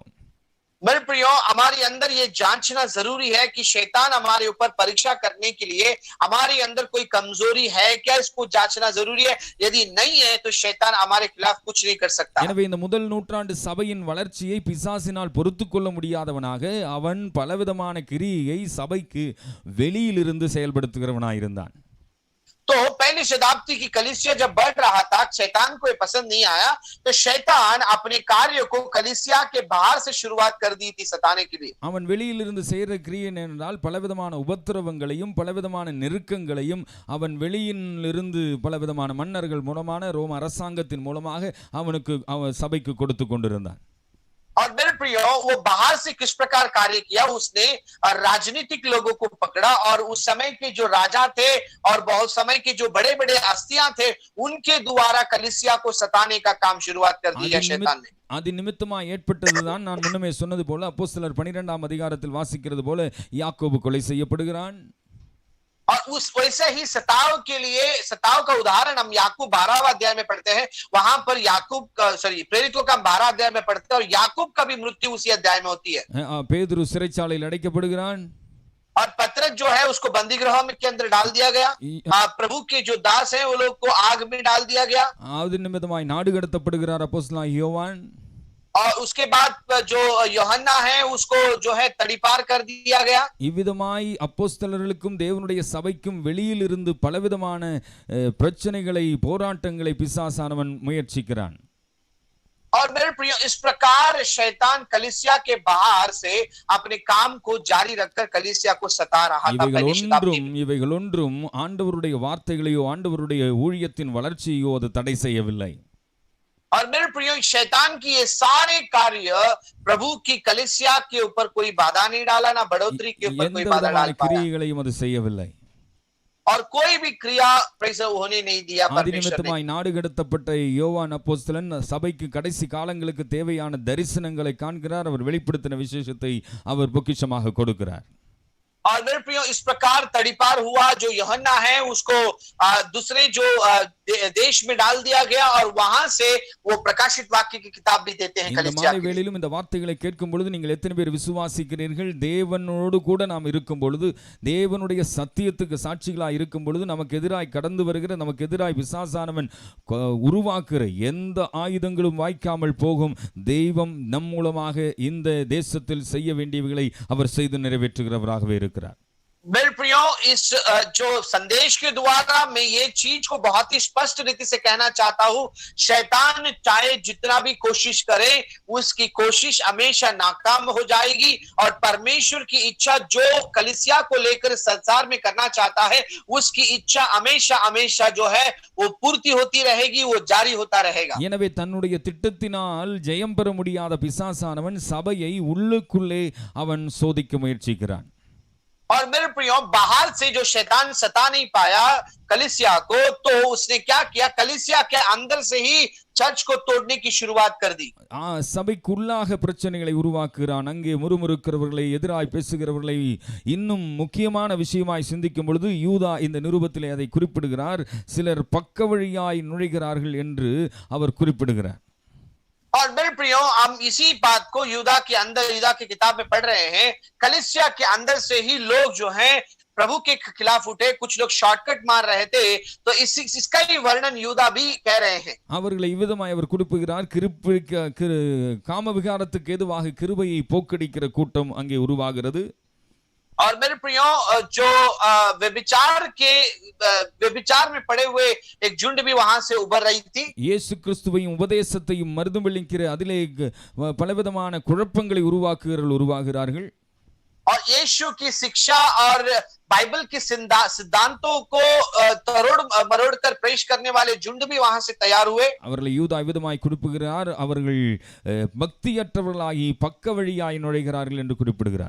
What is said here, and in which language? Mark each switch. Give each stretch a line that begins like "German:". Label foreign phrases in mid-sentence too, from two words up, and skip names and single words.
Hindi: मेरे प्रियो, हमारे अंदर ये जांचना जरूरी है कि शैतान हमारे ऊपर परीक्षा करने के लिए हमारे अंदर कोई कमजोरी है क्या, इसको जांचना जरूरी है। यदि नहीं है तो शैतान हमारे खिलाफ कुछ नहीं कर सकता।
Tamil: எனவே இந்த முதல் நூற்றாண்டு சபையின் வளர்ச்சியை பிசாசினால் பொறுத்துக்கொள்ள முடியாதவனாக அவன் பலவிதமான கிரியையை சபைக்கு வெளியிலிருந்து செயல்படுத்துகிறவனாயிருந்தான்.
Hindi: तो पहली शताब्दी की कलीसिया जब बढ़ रहा था, शैतान को ये पसंद नहीं आया, तो शैतान अपने कार्य को कलीसिया के बाहर से शुरुआत कर दी थी सताने के लिए।
Tamil: அவன் வெளியிலிருந்து செய்கிற கிரியை என்றால் பலவிதமான உபத்திரவங்களையும் பலவிதமான நெருக்கங்களையும் அவன் வெளியிலிருந்து பலவிதமான மன்னர்கள் மூலமான ரோம அரசாங்கத்தின் மூலமாக அவனுக்கு சபைக்கு கொடுத்து கொண்டிருந்தான்.
Hindi: और मेरे प्रियो, वो बाहर से किस प्रकार कार्य किया, उसने राजनीतिक लोगों को पकड़ा और उस समय के जो राजा थे और बहुत समय के जो बड़े बड़े हस्तियां थे, उनके द्वारा कलीसिया को सताने का काम शुरुआत कर दिया शैतान ने।
Tamil: அது நிமித்தமா ஏற்பட்டதுதான் நான் முன்னமே சொன்னது போல அப்போஸ்தலர் 12ஆம் அதிகாரத்தில் வாசிக்கிறது போல யாக்கோபு கொலை செய்யப்படுகிறான்.
Hindi: और उस वैसे ही सताव के लिए, सताव का उदाहरण हम याकूब 12वां अध्याय में पढ़ते हैं। वहां पर याकूब प्रेरितों का 12 अध्याय में पढ़ते हैं और याकूब का भी मृत्यु उसी अध्याय में होती है।
Tamil: பேதுரு சிறைச்சாலையில் அடைக்கப்படுகிறான்.
Hindi: और पत्रस जो है उसको बंदी गृह में के अंदर डाल दिया गया। प्रभु के जो दास हैं वो लोग को आग में डाल दिया गया।
Tamil: அது நிமித்தமாய் நாடு கடத்தப்படுகிறார் அப்போஸ்தலனாகிய யோவான்.
Hindi: और उसके बाद जो யோहन्ना है उसको जो है तड़ीपार कर दिया गया।
Tamil: இவ்விதமாய் அப்போஸ்தலர்களுக்கும் தேவனுடைய சபைக்கும் வெளியில் இருந்து பலவிதமான பிரச்சனைகளை போராட்டங்களை பிசாசானவன் முயற்சிக்கிறான்.
Hindi: और मेरे प्रियो, इस प्रकार शैतान कलीसिया के बाहर से अपने काम को जारी रखकर कलीसिया को सता रहा था।
Tamil: இவைகள் ஒன்றும் ஆண்டவருடைய வார்த்தைகளையோ ஆண்டவருடைய ஊழியத்தின் வளர்ச்சியோ அது தடை செய்யவில்லை.
Hindi: और मेरे प्रियो, शैतान की ये सारे कार्य प्रभु की कलीसिया के ऊपर कोई बाधा नहीं डाला, ना बढ़ोतरी के ऊपर कोई बाधा डाल पाया,
Tamil: கிரியைகளையும் அது செய்யவில்லை.
Hindi: और कोई भी क्रिया होने नहीं दिया परमेश्वर ने।
Tamil: நாடு கடத்தப்பட்ட யோவான் அப்போஸ்தலன் சபைக்கு கடைசி காலங்களுக்கு தேவையான தரிசனங்களை காண்கிறார். அவர் வெளிப்படுத்தின விசேஷத்தை அவர் பொக்கிஷமாக கொடுக்கிறார்.
Hindi: और मेरे प्रियो, इस प्रकार तड़ीपार हुआ। जो यूहन्ना है उसको दूसरे जो देश में डाल दिया गया और वहां से वो प्रकाशित वाक्य की किताब भी देते हैं कलीसिया के।
Tamil: வேளையிலும் இந்த வார்த்தைகளை கேட்கும் பொழுது நீங்கள் எத்தனை பேர் விசுவாசிக்கிறீர்கள்? தேவனோடு கூட நாம் இருக்கும் பொழுது, தேவனுடைய சத்தியத்துக்கு சாட்சிகளாய் இருக்கும் பொழுது, நமக்கு எதிராய் கடந்து வருகிற, நமக்கு எதிராய் பிசாசானவன் உருவாக்குற எந்த ஆயுதங்களும் வாய்க்காமல் போகும். தெய்வம் நம் மூலமாக இந்த தேசத்தில் செய்ய வேண்டியவைகளை அவர் செய்து நிறைவேற்றுகிறவராகவே இருக்கிறார்.
Hindi: मेरे प्रियो, इस जो संदेश के द्वारा मैं ये चीज को बहुत ही स्पष्ट रीति से कहना चाहता हूं, शैतान चाहे जितना भी कोशिश करे, उसकी कोशिश हमेशा नाकाम हो जाएगी, और परमेश्वर की इच्छा जो कलीसिया को लेकर संसार में करना चाहता है, उसकी इच्छा हमेशा हमेशा जो है वो पूर्ति होती रहेगी, वो जारी होता रहेगा।
Tamil: எனவே தன்னுடைய திட்டத்தினால் ஜெயம் பெற முடியாத பிசாசானவன் சபையை உள்ளுக்குள்ளே அவன் சோதிக்க முயற்சிக்கிறான்.
Hindi: और मेरे प्रियो, बाहर से जो शैतान सता नहीं पाया कलीसिया को, तो उसने क्या किया, कलीसिया के अंदर से ही चर्च को तोड़ने की शुरुआत कर दी।
Tamil: சபைக்குள்ளாக பிரச்சனைகளை உருவாக்குகிறான். அங்கே முறுமுறுக்கிறவர்களை, எதிராய் பேசுகிறவர்களை இன்னும் முக்கியமான விஷயமாய் சிந்திக்கும் பொழுது யூதா இந்த நிருபத்திலே அதை குறிப்பிடுகிறார். சிலர் பக்க வழியாய் நுழைகிறார்கள் என்று அவர் குறிப்பிடுகிறார்.
Hindi: और मेरे प्रियो, हम इसी बात को यूदा की किताब में पढ़ रहे हैं। कलीसिया के अंदर से ही लोग जो हैं प्रभु के खिलाफ उठे, कुछ लोग शॉर्टकट मार रहे थे, तो इसका ही वर्णन यूदा भी कह रहे हैं।
Tamil: அவர்களை இவ்விதமாய் அவர் குறிப்பிடுகிறார். காம விகாரத்துக்கு ஏதுவாக கிருபையை போக்கடிக்கிற கூட்டம் அங்கே உருவாகிறது.
Hindi: और मेरे प्रियो, जो व्यभिचार में पड़े हुए एक झुंड भी वहां से उभर रही थी।
Tamil: இயேசு கிறிஸ்துவையும் உபதேசத்தையும் மறுதலிக்கிற அதிலே பலவிதமான குழப்பங்களை உருவாக்குகிறார்கள்.
Hindi: और यीशु की शिक्षा और बाइबल के सिद्धांतों को तोड़ मरोड़ कर पेश करने वाले झुंड भी वहां से तैयार हुए।
Tamil: அவர்களை யூதா விதமாய் குறிப்பிடுகிறார். அவர்கள் பக்தியற்றவர்களாகி பக்க வழியாய் நுழைகிறார்கள் என்று குறிப்பிடுகிறார்.